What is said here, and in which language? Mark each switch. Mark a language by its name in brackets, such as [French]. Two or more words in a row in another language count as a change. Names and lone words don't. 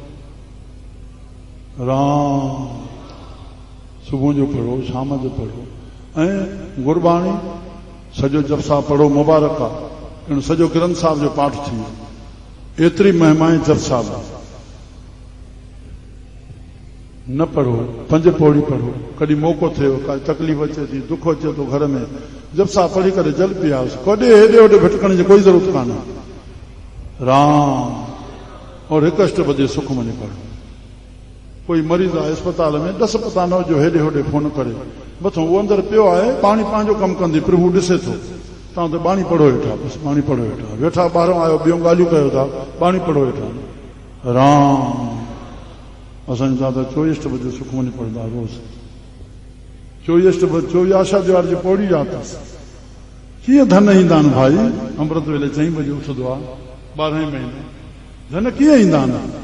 [Sindhi] राम सुबुह जो पढ़ो शाम जो पढ़ो ऐं गुरबाणी सॼो जपसा पढ़ो मुबारक आहे सॼो ग्रंथ साहिब जो पाठ थी वियो एतिरी महिमाए जपसा न पढ़ो 5 पौड़ी पढ़ो कॾहिं मौक़ो थियो का तकलीफ़ अचे थी दुख अचे थो घर में जपसा पढ़ी करे जल पियासि कॾहिं हेॾे होॾे भटकण जी कोई ज़रूरत कान्हे राम और 1 अष्टपदी सुखमनी पढ़ो कोई मरीज़ आहे अस्पताल में 10 पता न हुजो हेॾे होॾे फोन करे मथां उहो अंदरि पियो आहे पाणी पंहिंजो कमु कंदी प्रभु ॾिसे थो तव्हां त बाणी पढ़ो वेठा बसि बाणी पढ़ो वेठा वेठा ॿाहिरां आयो ॿियूं ॻाल्हियूं कयो था बाणी पढ़ो वेठा राम असांजा दादा 24 अष्टपदी सुखमनी पढ़ंदा रोज़ 24 अष्टपदी 24 आशा द्वार जी पौड़ी यादि अथसि कीअं धन ईंदा आहिनि भाई अमृत वेले 4 बजे उथंदो आहे 12 महीने धन कीअं ईंदा आहिनि